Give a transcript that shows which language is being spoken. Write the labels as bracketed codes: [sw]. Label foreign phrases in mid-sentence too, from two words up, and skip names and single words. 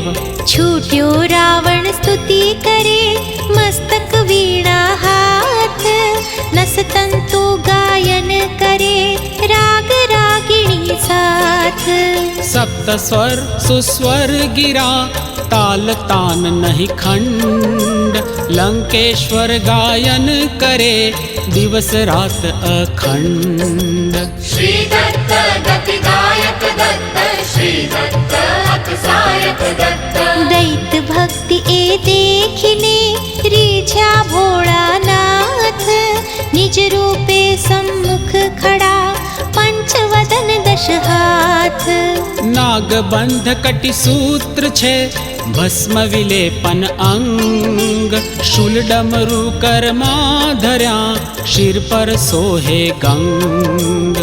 [gu] છૂટ્યો રાવણ સ્તુતિ કરે, મસ્તક વીણા હાથ, નસતંતુ ગાયન કરે, રાગ રાગિણી સાથ। સપ્ત સ્વર સુસ્વર ગિરા, તાલ તાન નહીં ખંડ, લંકેશ્વર ગાયન કરે, દિવસ રાત અખંડ। [sa] श्री दत्त गतिदायक दत्त, श्री दत्त अतिसायक दत्त। [gu] દૈત ભક્તિ એ દેખીને, રીઝ્યા ભોળાનાથ, નિજ રૂપે સમ્મુખ ખડા, પંચવદન દશ હાથ। નાગબંધ કટી સૂત્ર છે, ભસ્મ વિલેપન અંગ, શૂલ ડમરુ કરમાં ધર્યા, શિર પર સોહે ગંગ।